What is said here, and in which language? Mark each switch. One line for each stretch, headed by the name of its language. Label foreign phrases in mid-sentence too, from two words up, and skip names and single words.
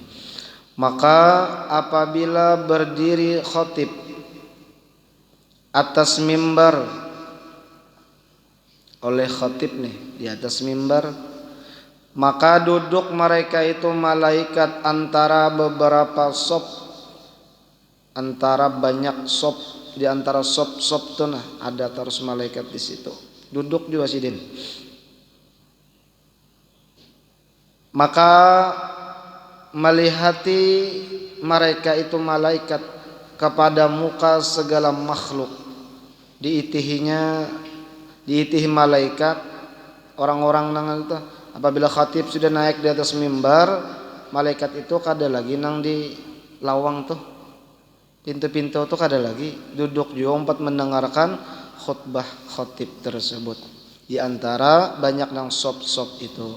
Banjar: Maka apabila berdiri khatib atas mimbar, oleh khatib nih di atas mimbar, maka duduk mereka itu malaikat antara beberapa sop, antara banyak sop, di antara sop-sop tuh nah ada terus malaikat di situ. Duduk juga sidin. Maka melihati mereka itu malaikat kepada muka segala makhluk, diitihi malaikat orang-orang nang itu. Apabila khatib sudah naik di atas mimbar, malaikat itu kada lagi nang di lawang tuh, pintu-pintu tuh kada lagi, duduk juga empat mendengarkan khutbah khatib tersebut di antara banyak nang sop-sop itu.